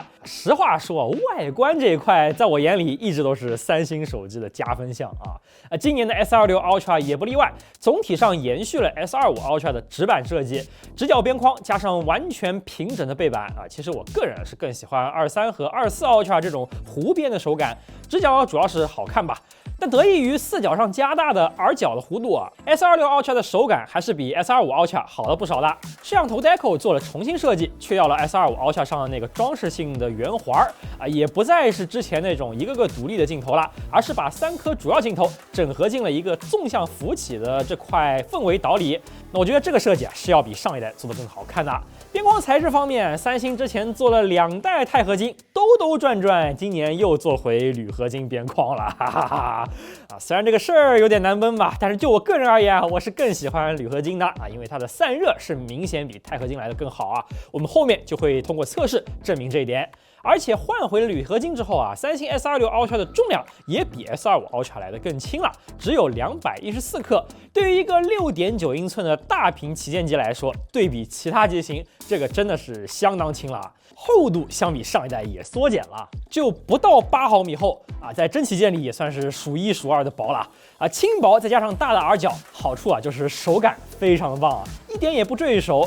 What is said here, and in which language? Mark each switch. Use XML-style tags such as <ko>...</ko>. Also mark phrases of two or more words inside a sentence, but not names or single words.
<zh>實話說，外觀這一塊在我眼裡一直都是三星手機的加分項今年的 S26 Ultra 也不例外，總體上延續了 S25 Ultra 的直板設計，直角邊框加上完全平整的背板其實我個人是更喜歡23和24 Ultra 這種弧邊的手感，直角主要是好看吧。但得益於四角上加大的耳角的弧度S26 Ultra 的手感還是比 S25 Ultra 好了不少的。攝像頭 Deco 做了重新設計，去掉了 S25 Ultra 上的那個裝飾性的圓環也不再是之前那種一個個獨立的鏡頭了，而是把3顆主要鏡頭整合進了一個縱向浮起的這塊氛圍島裡。那我覺得這個設計是要比上一代做得更好看的。邊框材質方面，三星之前做了2代鈦合金，兜兜轉轉，今年又做回鋁合金邊框了，哈哈哈。雖然這個事兒有點難崩吧，但是就我個人而言我是更喜歡鋁合金的因為它的散熱是明顯比鈦合金來的更好我們後面就會通過測試證明這一點。而且換回了鋁合金之後三星 S26 Ultra 的重量也比 S25 Ultra 來的更輕了，只有214克。對於一個6.9英寸的大屏旗艦機來說，對比其他機型，這個真的是相當輕了。厚度相比上一代也縮減了，就不到8毫米厚在真旗艦裡也算是數1數2的薄了輕薄再加上大的耳角，好處就是手感非常的棒一點也不墜手。</zh>